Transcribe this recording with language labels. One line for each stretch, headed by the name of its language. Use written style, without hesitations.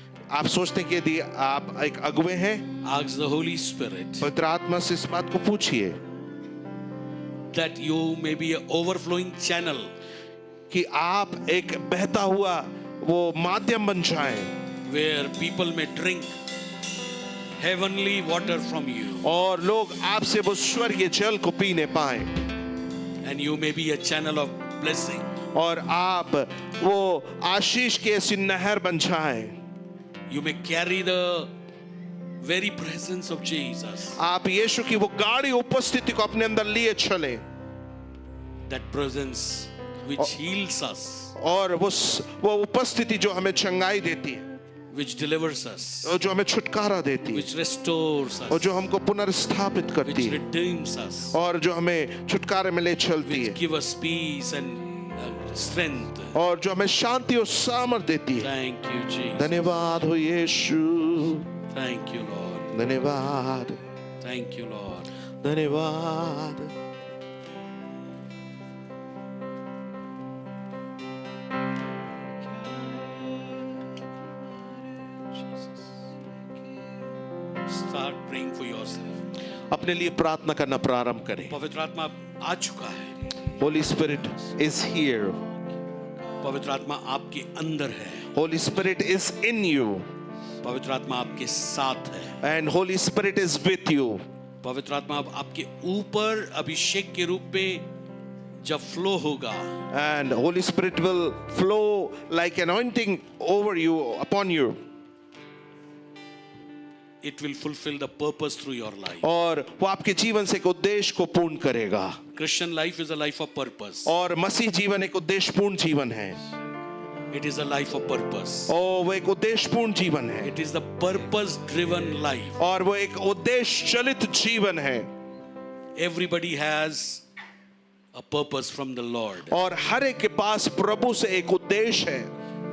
Hindi: आप सोचते हैं कि यदि आप एक अगुवे हैं,
English: ask the Holy Spirit
Hindi: पवित्र आत्मा से इस बात को पूछिए
English: that you may be an overflowing channel
Hindi: कि आप एक बहता हुआ वो माध्यम बन जाएं
English: where people may drink heavenly water from you,
Hindi: और लोग आपसे वो स्वर्गीय जल को पीने पाएं
English: and you may be a channel of blessing.
Hindi: और आप वो आशीष की ऐसी नहर बन जाएं।
English: You may carry the very presence of Jesus.
Hindi: आप यीशु की वो गाढ़ी उपस्थिति को अपने अंदर लिए चले
English: That presence which heals us,
Hindi: और वो उपस्थिति जो हमें चंगाई देती है,
English: which delivers us,
Hindi: और जो हमें छुटकारा देती है,
English: which restores
Hindi: और
English: us,
Hindi: जो हमको पुनर्स्थापित करती
English: which
Hindi: है,
English: redeems us,
Hindi: और जो हमें छुटकारे में ले चलती
English: which
Hindi: है,
English: give us peace and strength.
Hindi: और जो हमें शांति और सामर्थ देती है।
English: Thank you, Jesus.
Hindi: धन्यवाद हो यीशु,
English: Thank you, Lord.
Hindi: धन्यवाद,
English: Thank you, Lord.
Hindi: धन्यवाद।
English: Start praying for yourself.
Hindi: अपने लिए प्रार्थना करना प्रारंभ करें। पवित्र आत्मा आ चुका है.
English: Holy Spirit is here.
Hindi: पवित्र आत्मा आपके अंदर है.
English: Holy Spirit is in you
Hindi: पवित्र आत्मा आपके साथ है.
English: and Holy Spirit is with you.
Hindi: पवित्र आत्मा अब आपके ऊपर अभिषेक के रूप में जब फ्लो होगा,
English: and Holy Spirit will flow like anointing over you, upon you, it will fulfill the purpose through your life.
Hindi: और वो आपके जीवन से एक उद्देश्य को पूर्ण करेगा।
English: Christian life is a life of purpose.
Hindi: और मसीह जीवन एक उद्देश्यपूर्ण जीवन है।
English: It is a life of purpose.
Hindi: और वो एक उद्देश्यपूर्ण जीवन है।
English: It is the purpose driven life.
Hindi: और वो एक उद्देश्य चलित जीवन है।
English: Everybody has a purpose from the Lord.
Hindi: और हर एक के पास प्रभु से एक उद्देश्य है।